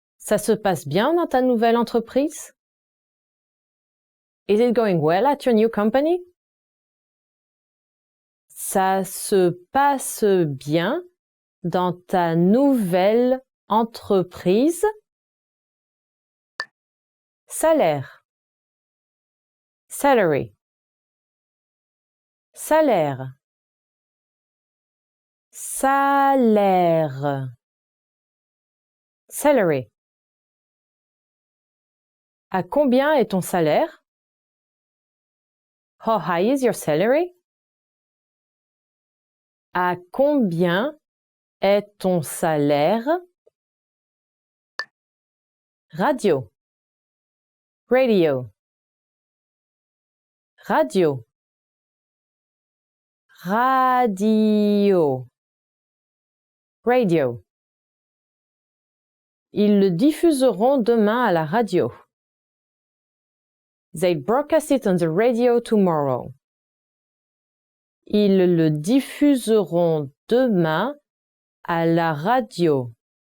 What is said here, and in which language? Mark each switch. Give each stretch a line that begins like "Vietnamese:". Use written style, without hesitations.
French: Ça se passe bien dans ta nouvelle entreprise?
English: Is it going well at your new company?
French: Ça se passe bien dans ta nouvelle entreprise? Salaire. Salary. Salaire. Salaire. Salary. À combien est ton salaire?
English: How high is your salary?
French: À combien est ton salaire? Radio. Radio. Radio. Radio. Radio. Ils le diffuseront demain à la radio.
English: They broadcast it on the radio tomorrow.
French: Ils le diffuseront demain à la radio.